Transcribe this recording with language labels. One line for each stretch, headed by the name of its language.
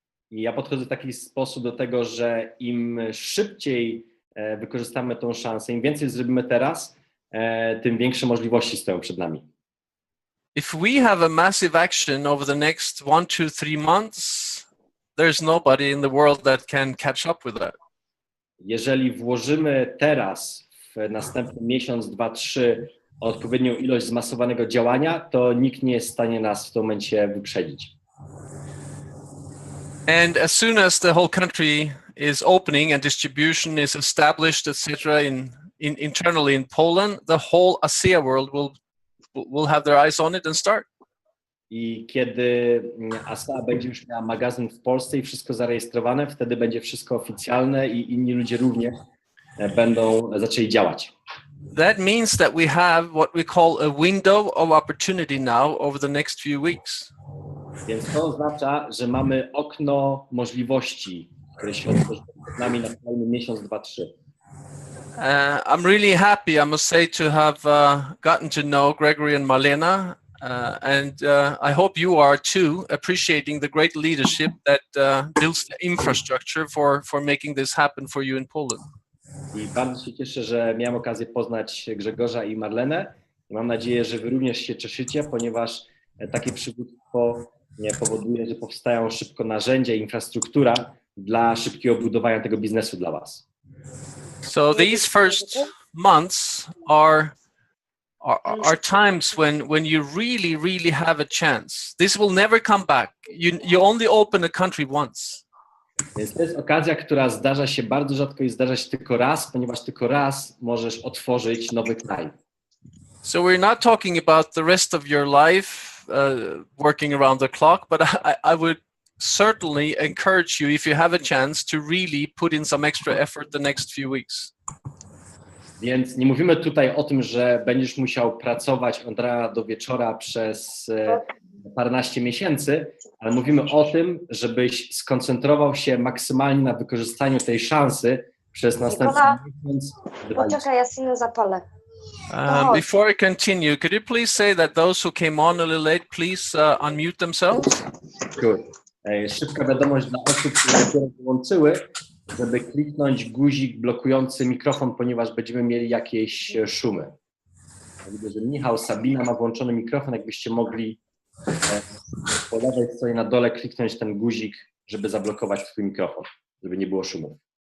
Polish: I ja podchodzę w taki sposób do tego, że im szybciej wykorzystamy tą szansę, im więcej zrobimy teraz, tym większe możliwości stoją przed nami.
English: If we have a massive action over the next 1, 2, 3 months, there's nobody in the world that can catch up with that.
Polish: Jeżeli włożymy teraz w następny miesiąc, 2, 3 odpowiednią ilość zmasowanego działania, to nikt nie jest w stanie nas w tym momencie wyprzedzić.
English: And as soon as the whole country is opening and distribution is established, etc., internally in Poland, the whole ASEA world will have their eyes on it and start.
Polish: I kiedy ASEA będzie już miała magazyn w Polsce i wszystko zarejestrowane, wtedy będzie wszystko oficjalne i inni ludzie również będą zaczęli działać.
English: That means that we have what we call a window of opportunity now over the next few weeks.
Polish: Więc to oznacza, że mamy okno możliwości, które się otworzy przed nami na kolejny miesiąc, 2, 3.
English: I'm really happy, I must say, to have gotten to know Gregory and Marlena, and I hope you are too, appreciating the great leadership that builds the infrastructure for making this happen for you in Poland.
Polish: I bardzo się cieszę, że miałem okazję poznać Grzegorza i Marlenę. I mam nadzieję, że wy również się cieszycie, ponieważ takie przywództwo powoduje, że powstają szybko narzędzia i infrastruktura dla szybkiego budowania tego biznesu dla was.
English: So these first months are times when you really have a chance. This will never come back. You only open a country once.
Polish: Więc to jest okazja, która zdarza się bardzo rzadko i zdarza się tylko raz, ponieważ tylko raz możesz otworzyć nowy kraj.
English: So we're not talking about the rest of your life working around the clock, but I would certainly encourage you, if you have a chance, to really put in some extra effort the next few weeks.
Polish: Więc nie mówimy tutaj o tym, że będziesz musiał pracować od rana do wieczora przez paręnaście miesięcy, ale mówimy o tym, żebyś skoncentrował się maksymalnie na wykorzystaniu tej szansy przez następny miesiąc. Poczekaj, ja synu zapalę.
English: Before I continue, could you please say that those who came on a little late, please unmute themselves? Sure.
Polish: Szybka wiadomość dla osób, które dopiero wyłączyły, żeby kliknąć guzik blokujący mikrofon, ponieważ będziemy mieli jakieś szumy. Widzę, że Michał, Sabina ma włączony mikrofon, jakbyście mogli po lewej stronie na dole kliknąć ten guzik, żeby zablokować swój mikrofon, żeby nie było szumów.